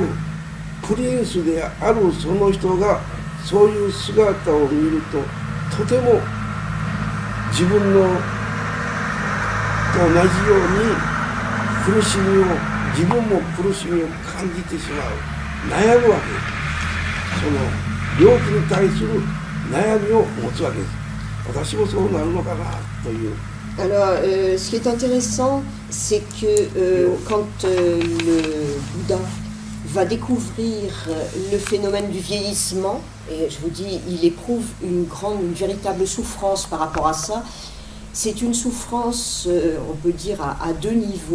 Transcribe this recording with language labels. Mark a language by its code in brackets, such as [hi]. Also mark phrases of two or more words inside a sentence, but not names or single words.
[ja] プリンスであるその人がそういう姿を見ると、とても自分のと同じように苦しみを、自分も苦しみを感じてしまう、悩むわけです。その病気に対する悩みを持つわけです。私もそうなるのかなという。 [fr] Alors, ce qui est intéressant, c'est que quand le Bouddha va découvrir le phénomène du vieillissement, et je vous dis, il éprouve une véritable souffrance par rapport à ça. C'est une souffrance, on peut dire, à deux niveaux.